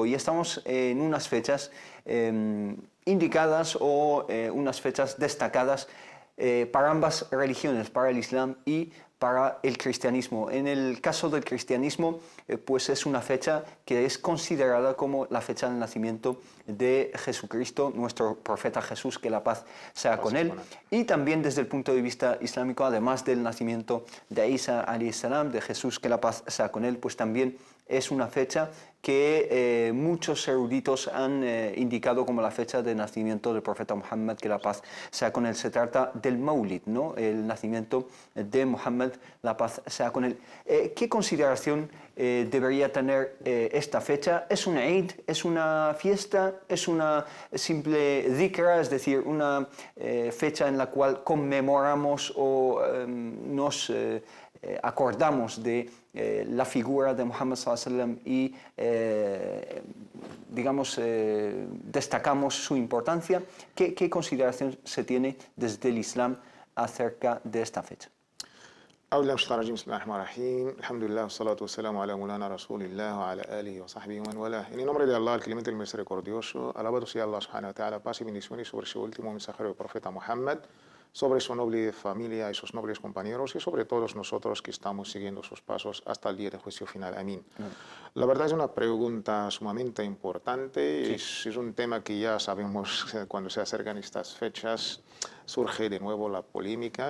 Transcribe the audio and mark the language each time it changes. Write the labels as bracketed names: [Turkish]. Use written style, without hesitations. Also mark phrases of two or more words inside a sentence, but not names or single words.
[Spanish] Y estamos en unas fechas indicadas o unas fechas destacadas para ambas religiones, para el Islam y para el cristianismo. En el caso del cristianismo, pues es una fecha que es considerada como la fecha del nacimiento de Jesucristo, nuestro profeta Jesús, que la paz sea con él. Y también desde el punto de vista islámico, además del nacimiento de Isa [Arabic] عليه السلام, [Spanish] de Jesús, que la paz sea con él, pues también es una fecha que muchos eruditos han indicado como la fecha de nacimiento del profeta Muhammad, que la paz sea con él. Se trata del Maulid, ¿no? El nacimiento de Muhammad, la paz sea con él. ¿Qué consideración debería tener esta fecha? ¿Es una Eid? ¿Es una fiesta? ¿Es una simple dhikra? Es decir, una fecha en la cual conmemoramos o nos acordamos de la figura de Muhammad [Arabic] صلى الله عليه وسلم [Spanish] y digamos destacamos su importancia. ¿Qué consideración se tiene desde el Islam acerca de esta fecha? [Arabic] أعوذ بالله من الشيطان الرجيم بسم الله الرحمن الرحيم الحمد لله والصلاة والسلام على مولانا رسول الله وعلى آله وصحبه ومن والاه. [Spanish] En el nombre de Allah, el clemente, el misericordioso, alabado sea Allah [Arabic] سبحانه و تعالى, [Spanish] paz y bendiciones sobre su último mensajero, el profeta Muhammad, sobre su noble familia y sus nobles compañeros y sobre todos nosotros que estamos siguiendo sus pasos hasta el día de juicio final. Amén. La verdad es una pregunta sumamente importante. Sí. Es un tema que ya sabemos cuando se acercan estas fechas surge de nuevo la polémica.